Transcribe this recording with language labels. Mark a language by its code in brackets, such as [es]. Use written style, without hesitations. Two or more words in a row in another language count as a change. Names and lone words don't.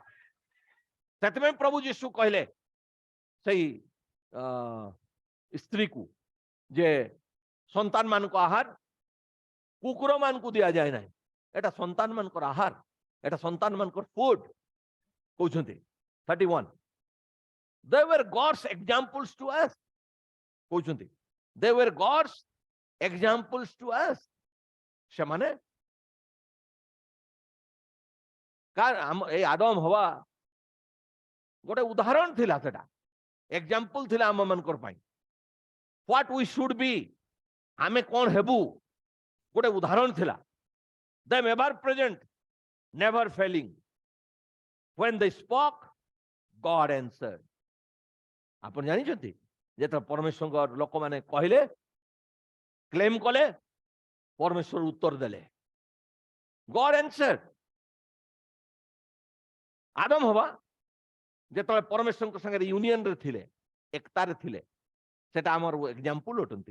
[or] ସେଥିପାଇଁ ପ୍ରଭୁ ଯୀଶୁ କହିଲେ ସେଇ ସ୍ତ୍ରୀକୁ ଯେ ସନ୍ତାନ ମାନଙ୍କ ଆହାର କୁକୁର ମାନଙ୍କୁ ଦିଆଯାଏ ନାହିଁ, ଏଟା ସନ୍ତାନ ମାନଙ୍କର ଆହାର, ଏଟା ସନ୍ତାନ ମାନଙ୍କର ଫୁଡ କହୁଛନ୍ତି। [en] 31 they were God's examples to us କହୁଛନ୍ତି, they were God's examples to us। [or] ସେମାନେ এই ଆଦମ ହବା ଗୋଟେ ଉଦାହରଣ ଥିଲା, ସେଟା ଏକ୍ସାମ୍ପଲ ଥିଲା ଆମ ମାନଙ୍କର ପାଇଁ। [en] what we should be, [or] ଆମେ କଣ ହେବୁ, ଗୋଟେ ଉଦାହରଣ ଥିଲା। [en] them ever present, never failing, when they spoke God answered। [or] ଆପଣ ଜାଣିଛନ୍ତି ଯେତେବେଳେ ପରମେଶ୍ୱରଙ୍କ ଲୋକମାନେ କହିଲେ, କ୍ଲେମ କଲେ, ପରମେଶ୍ୱର ଉତ୍ତର ଦେଲେ। [en] God answered। [or] ଆଦମ ହବା ଯେତେବେଳେ ପରମେଶ୍ୱରଙ୍କ ସାଙ୍ଗରେ ୟୁନିୟନରେ ଥିଲେ, ଏକତାରେ ଥିଲେ, ସେଟା ଆମର ଏକ୍ସାମ୍ପଲ ଅଟନ୍ତି।